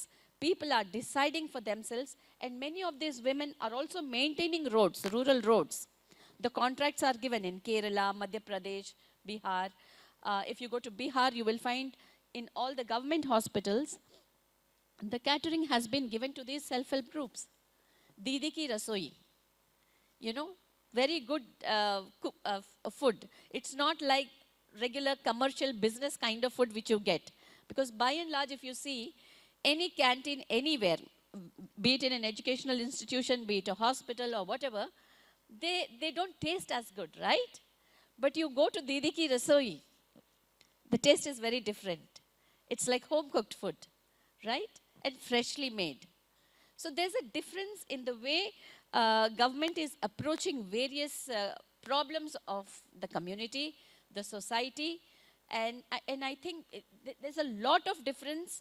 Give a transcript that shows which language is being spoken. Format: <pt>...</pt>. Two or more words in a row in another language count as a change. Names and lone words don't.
<en>People are deciding for themselves, and many of these women are also maintaining roads, rural roads. The contracts are given in Kerala, Madhya Pradesh, Bihar. If you go to Bihar, you will find in all the government hospitals, the catering has been given to these self-help groups. Didi ki rasoi, you know, very good food. It's not like regular commercial business kind of food which you get. Because by and large, if you see any canteen anywhere, be it in an educational institution, be it a hospital or whatever, they don't taste as good, right? But you go to Didi ki rasoi, the taste is very different. It's like home-cooked food, right? And freshly made. So there's a difference in the way government is approaching various problems of the community, the society, and I think there's a lot of difference.</en>